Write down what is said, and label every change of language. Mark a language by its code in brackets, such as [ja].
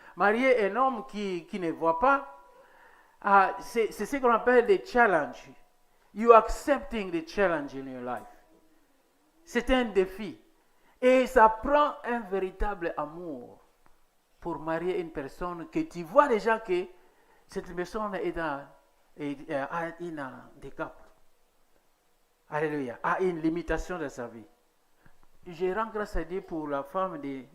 [fr] Marie est un homme qui ne voit pas. C'est ce qu'on appelle des challenges. [en] You accepting the challenge in your life. [fr] C'est un défi. Et ça prend un véritable amour pour marier une personne que tu vois déjà que cette personne a un handicap. Alléluia. A une limitation de sa vie. Je rends grâce à Dieu pour la femme de...